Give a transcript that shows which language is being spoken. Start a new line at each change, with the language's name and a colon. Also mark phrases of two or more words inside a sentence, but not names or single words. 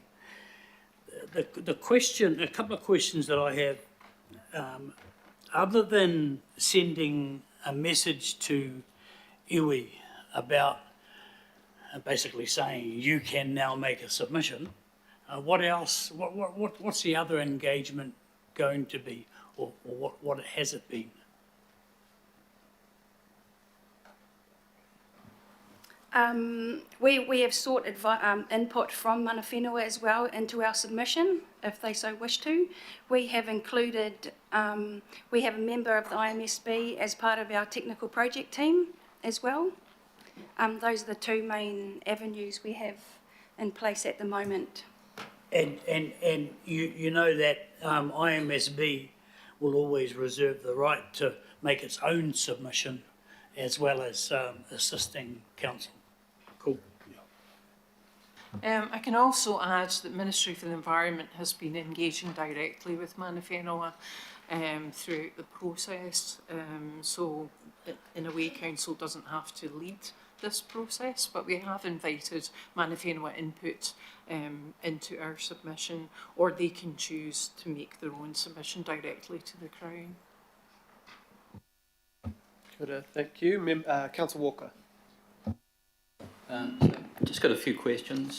English: The question, a couple of questions that I have, other than sending a message to iwi about basically saying you can now make a submission, what else, what's the other engagement going to be, or what has it been? We have sought input from
Māori: mana whenua
English: as well into our submission, if they so wish to. We have included, we have a member of the IMSB as part of our technical project team as well. Those are the two main avenues we have in place at the moment. And you know that IMSB will always reserve the right to make its own submission as well as assisting council. Cool. I can also add that Ministry for the Environment has been engaging directly with
Māori: mana whenua
English: throughout the process. So in a way, council doesn't have to lead this process, but we have invited
Māori: mana whenua
English: input into our submission, or they can choose to make their own submission directly to the Crown. Good, thank you. Councillor Walker. So just got a few questions.